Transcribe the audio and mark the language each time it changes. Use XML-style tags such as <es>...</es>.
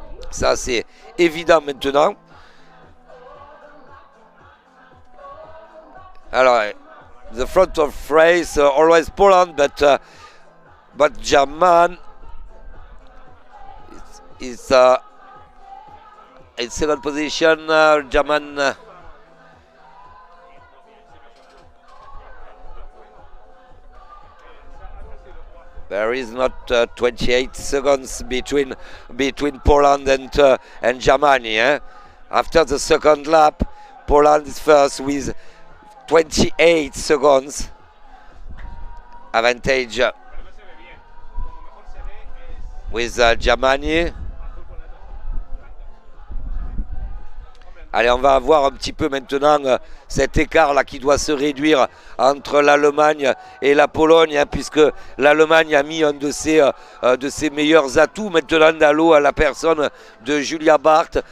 <fr>Ça, c'est évident maintenant.</fr> <en>Alors, the front of race, always Poland, but German is In second position, German. There is not 28 seconds between Poland and Germany. After the second lap, Poland is first with 28 seconds advantage with Germany.</en> <fr>Allez, on va voir un petit peu maintenant cet écart là qui doit se réduire entre l'Allemagne et la Pologne, hein, puisque l'Allemagne a mis un de ses meilleurs atouts maintenant dans l'eau à la personne de Julia Barth.</fr>